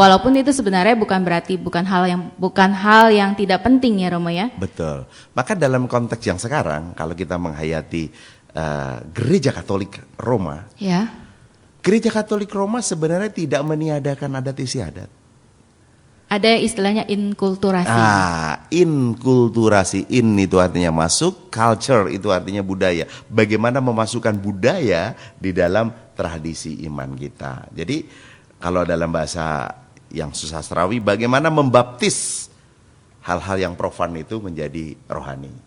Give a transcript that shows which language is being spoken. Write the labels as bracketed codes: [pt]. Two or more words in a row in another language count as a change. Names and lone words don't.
[id] Walaupun itu sebenarnya bukan hal yang tidak penting ya Romo ya. Betul. Maka dalam konteks yang sekarang, kalau kita menghayati Gereja Katolik Roma, Ya. Gereja Katolik Roma sebenarnya tidak meniadakan adat istiadat. Ada istilahnya inkulturasi. Inkulturasi, in itu artinya masuk, culture itu artinya budaya. Bagaimana memasukkan budaya di dalam tradisi iman kita. Jadi kalau dalam bahasa yang susastrawi, bagaimana membaptis hal-hal yang profan itu menjadi rohani.